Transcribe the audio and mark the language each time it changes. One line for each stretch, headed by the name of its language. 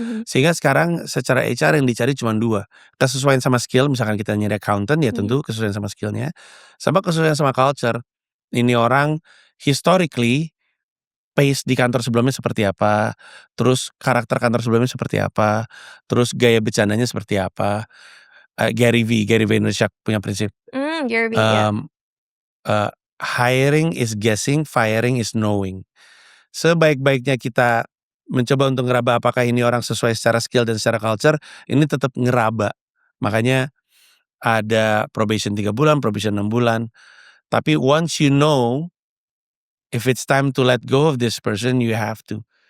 Indonesian: Sehingga sekarang secara HR yang dicari cuma 2, kesesuaian sama skill, misalkan kita nyari accountant ya tentu kesesuaian sama skillnya, sama kesesuaian sama culture. Ini orang
English: historically pace
Indonesian: di kantor sebelumnya seperti apa, terus karakter kantor sebelumnya seperti apa, terus gaya bercandanya seperti apa. Gary Vaynerchuk punya prinsip, Gary V, ya.
English: hiring is guessing, firing is knowing.
Indonesian: Sebaik-baiknya kita mencoba untuk ngeraba apakah ini orang sesuai secara skill dan secara culture, ini tetap ngeraba. Makanya ada probation 3 bulan, probation 6 bulan.
English: Tapi once you know, if it's time to let go of this person, you have to.